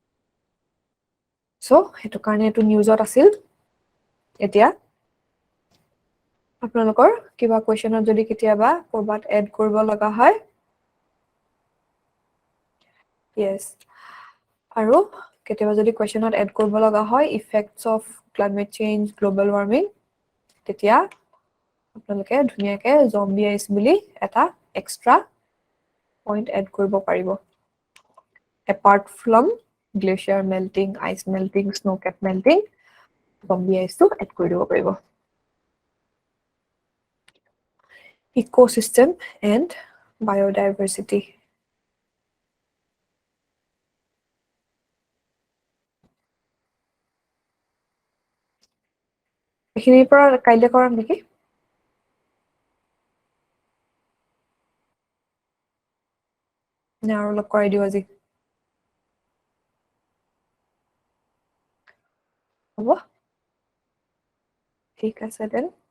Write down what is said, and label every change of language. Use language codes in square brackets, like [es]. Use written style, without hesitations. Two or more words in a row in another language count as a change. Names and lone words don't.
[as] সো হেতু কাৰণে এটো নিউজত আছিল এতিয়া আপোনালোকৰ কিবা কোৱেশ্চনত যদি কেতিয়াবা কৰবাত এড কৰিব লগা হয় Yes. আৰু কেতিয়াবা যদি কোৱেশ্চনত এড কৰিব লগা হয় [en] effects of climate change global warming [as] তেতিয়া আপোনালোকে ধুনিয়াকে [en] zombie ice [as] বুলি এটা [en] extra point [as] এড কৰিব পাৰিব [en] apart from glacier melting ice melting snow cap melting zombie ice [as] এড কৰি দিব পাৰিব [en] ecosystem and biodiversity [as] এখিনিৰ পৰা কাইলে কৰাম নেকি না আৰু অলপ কৰাই দিও আজি হ'ব ঠিক আছে দেন